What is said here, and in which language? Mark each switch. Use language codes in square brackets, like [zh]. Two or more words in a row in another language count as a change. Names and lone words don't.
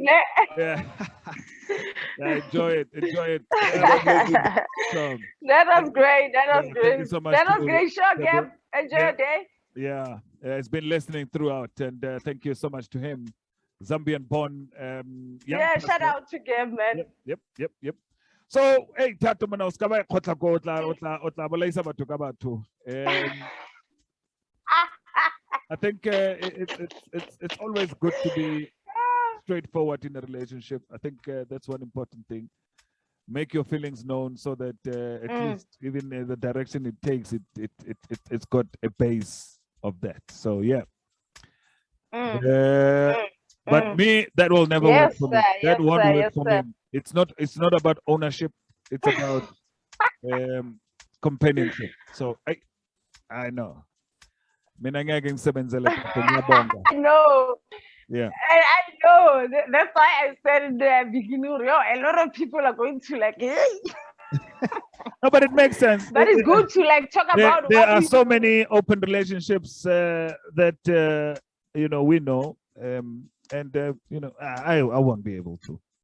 [en] Yeah. Yeah, enjoy it. So, That was great. That was thank great. you so much That was to- great show, Gab. Enjoy your day. Yeah, it's been listening throughout, and thank you so much to him, Zambian born. Yeah, shout out to Gab, man. Yep. So, hey, Tato Manos, kaba kotla ko otla balaisa ba to kaba to. I think it's always good to be straightforward in a relationship. I think that's one important thing. Make your feelings known so that at least even the direction it takes, it's got a base of that. So yeah. But me, that will never work for me. That won't work for me. It's not about ownership. It's about companionship. So I know. [zu] Mina ngeke ngisebenzele Tato, ngiyabonga. [en] I know. Yeah. I know. That's why I said in the beginning, a lot of people are going to like, hey. No, but it makes sense. But it's good to like talk about There what are we so do. many open relationships that we know, and I won't be able to.